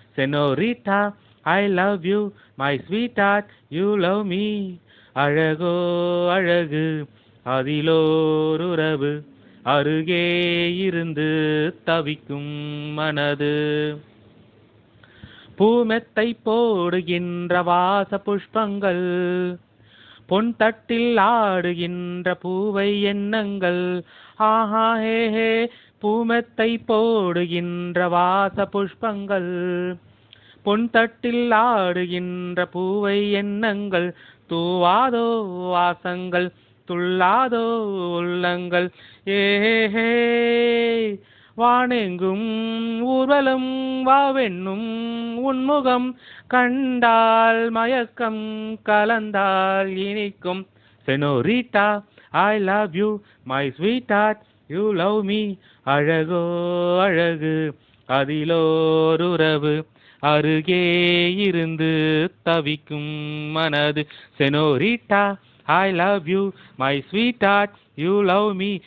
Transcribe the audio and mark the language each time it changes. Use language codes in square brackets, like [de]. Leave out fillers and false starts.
[en] Senorita, I love you, my sweetheart, you love me. [ta] அழகோ அழகு அதிலோருறவு அருகே இருந்து தவிக்கும் மனது. பூமெத்தை போடுகின்ற வாச புஷ்பங்கள் பொன் தட்டில் ஆடுகின்ற பூவை எண்ணங்கள். ஆஹா ஹே ஹே பூமெத்தை போடுகின்ற வாச புஷ்பங்கள் பொன் தட்டில் ஆடுகின்ற பூவை எண்ணங்கள். தூவாதோ வாசங்கள் துள்ளாதோ உள்ளங்கள். ஏஹே வானெங்கும் ஊர்வலம் வாவென்னும் உன்முகம் கண்டால் மயக்கம் கலந்தால் இனிக்கும். [en] Senorita, I love you, my sweetheart, you love me. [ta] அழகோ அழகு அதிலோருறவு அருகே இருந்து தவிக்கும் மனது. [en] Senorita, I love you, my sweetheart, you love me.